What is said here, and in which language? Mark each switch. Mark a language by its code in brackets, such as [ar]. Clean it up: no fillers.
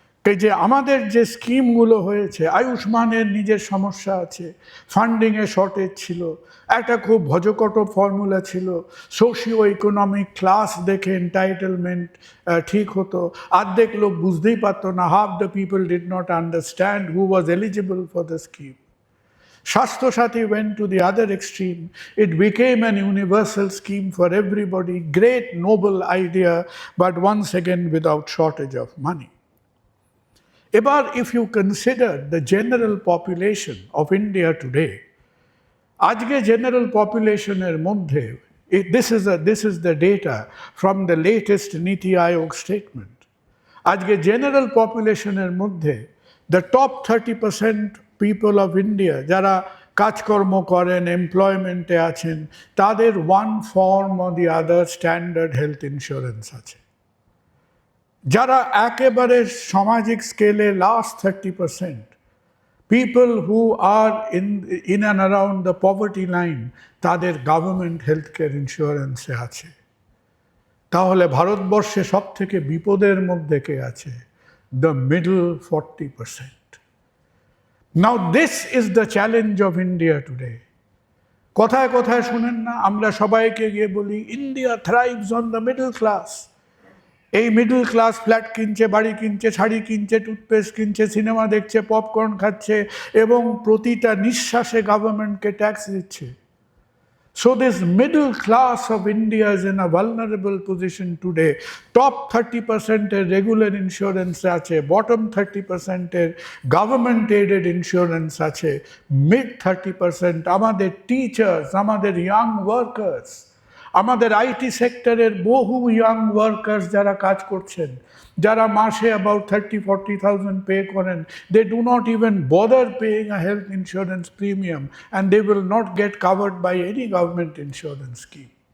[bn] এই যে আমাদের যে স্কিমগুলো হয়েছে, আয়ুষ্মানের নিজের সমস্যা আছে, ফান্ডিংয়ে শর্টেজ ছিল, একটা খুব ভজকট ফর্মুলা ছিল, সোশিও ইকোনমিক ক্লাস দেখে এন্টাইটেলমেন্ট ঠিক হতো, অর্ধেক লোক বুঝতেই পারতো না, [en] Half the people did not understand who was eligible for the scheme. Shastro Shati went to the other extreme. It became an universal scheme for everybody. Great, noble idea, but once again without shortage of money. Ebar, if you consider the general population of India today, [bn] ajke general population er moddhe, [en] this is the data from the latest Niti Aayog statement. [bn] Ajke general population er moddhe, [en] the top 30% people of India, [bn] jara কাজকর্ম করেন, এমপ্লয়মেন্টে আছেন, তাদের [en] one form or the other [bn] standard health insurance আছে। যারা একেবারে সামাজিক স্কেলে last 30%, [en] people who are in and around the poverty line, [bn] তাদের গভর্নমেন্ট হেলথ কেয়ার ইন্স্যুরেন্সে আছে। তাহলে ভারতবর্ষে সব থেকে বিপদের মধ্যে কে আছে? [en] The middle 40%. Now this is the challenge of India today. [bn] কথায় কথায় শুনেন না, আমরা সবাইকে গিয়ে বলি [en] India thrives on the middle class. [bn] এই মিডল ক্লাস ফ্ল্যাট কিনছে, বাড়ি কিনছে, শাড়ি কিনছে, টুথপেস্ট কিনছে, সিনেমা দেখছে, পপকর্ন খাচ্ছে এবং প্রতিটা নিঃশ্বাসে গভর্নমেন্টকে ট্যাক্স দিচ্ছে। [en] So this middle class of India is in a vulnerable position today. Top 30% এর regular insurance আছে, bottom 30% এর government aided insurance আছে, mid 30% আমাদের teachers, আমাদের young workers, [bn] আমাদের আইটি সেক্টরের বহু ইয়াং ওয়ার্কার্স যারা কাজ করছেন, যারা মাসে অ্যাবাউট 30-40,000 পে করেন, [en] They do not even bother paying a health insurance premium and they will not get covered by any government insurance scheme.